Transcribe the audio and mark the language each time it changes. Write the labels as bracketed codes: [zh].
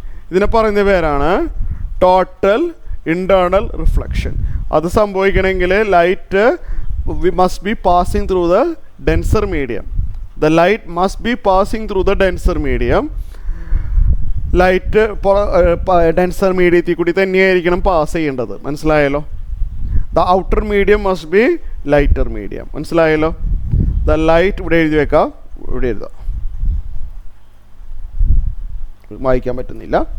[ml] ഇതിനെ പറയുന്ന പേരാണ് ടോട്ടൽ ഇൻറ്റേർണൽ റിഫ്ലക്ഷൻ. അത് സംഭവിക്കണമെങ്കിൽ [en] Light must be passing through the denser medium. The light must be passing through the denser medium. [ml] Light denser മീഡിയത്തിൽ കൂടി തന്നെയായിരിക്കണം pass ചെയ്യേണ്ടത്. മനസ്സിലായല്ലോ? [en] The outer medium must be lighter medium. [ml] മനസ്സിലായല്ലോ? The light ഇവിടെ എഴുതി വെക്കാം, ഇവിടെ എഴുതാം, വായിക്കാൻ പറ്റുന്നില്ല.